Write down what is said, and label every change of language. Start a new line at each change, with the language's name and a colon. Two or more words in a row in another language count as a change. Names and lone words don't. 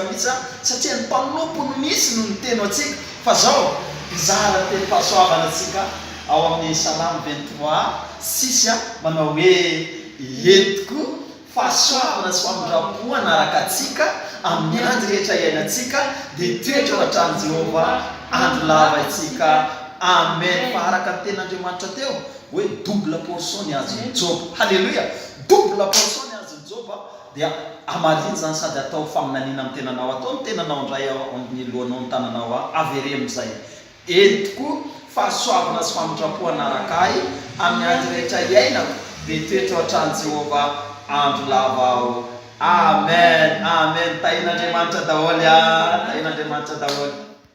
Malagasy: mihitsy satria ny mpanompo no misy no niteny atsika fa zao bizara teny fahasoavana atsika ao amin'ny Salamo 23:6 manao hoe entiko fahasoavana sy famindrapo anaraka atsika amin'ny andro rehetra iainantsika dia toetra ao an-trano Jehova andro lava itsika amen fa araka ny ten'Andriamanitra teo hoe
English: double portion
Malagasy: ny azon'ny Job halleluia
English: double portion
Malagasy: ny azon'ny Job dia amariny zany sady atao faminaniana amin'ny tenanao atao ny tenanao indray ao amin'ny lohanao ny tananao avery amin'izay entiko fahasoavana sy famindrapo anaraka ahy amin'ny andro rehetra iainako dia toetra ao an-trano Jehova andro lava ao amen amen tahin'Andriamanitra daholo tahin'Andriamanitra daholo